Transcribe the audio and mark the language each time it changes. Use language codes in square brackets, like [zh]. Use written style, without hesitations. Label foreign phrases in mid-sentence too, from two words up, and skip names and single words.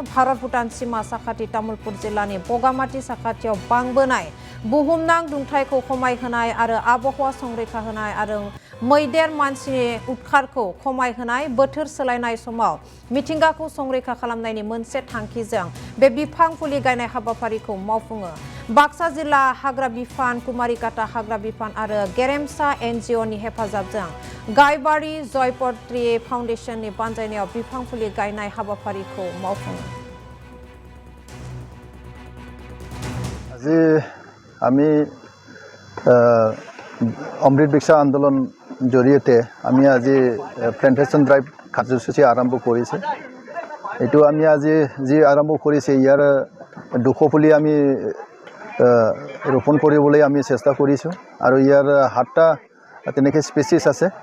[brx] भारत भुटान सीमा साखाथि तामुलपुर जिल्लानि बगामाटि साखाथियाव बांबोनाय बुहुमनां दुंथायखौ खमायहोनाय आरो आबहावा संरैखा होनाय आरो मैदेर मानसिनि उदखारखौ खमायहोनाय बोथोर सोलायनाय समाव मिथिंगाखौ संरैखा खालामनायनि मोनसे थांखिजों बे बिफां फुलि गायनाय हाबाफारिखौ मावफुङो। बाक्सा जिल्ला हाग्रा बिफान, कुमारिकाटा हाग्रा बिफान आरो गेरेमसा एनजिअनि हेफाजाबजों गायबारि जयपत्री फाउन्डेसननि बानजायनायाव बिफां फुलि गायनाय हाबाफारिखौ मावफुङो। [as] আজি আমি অমৃত বিক্ষা আন্দোলন জৰিয়তে আমি আজি [en] plantation drive [as] কাৰ্যসূচী আৰম্ভ কৰিছে। এইটো আমি আজি যি আৰম্ভ কৰিছে ইয়াৰ 200 পুলি আমি ৰোপণ কৰিবলৈ আমি চেষ্টা কৰিছোঁ আৰু ইয়াৰ 7টা তেনেকৈ স্পেচিছ আছে।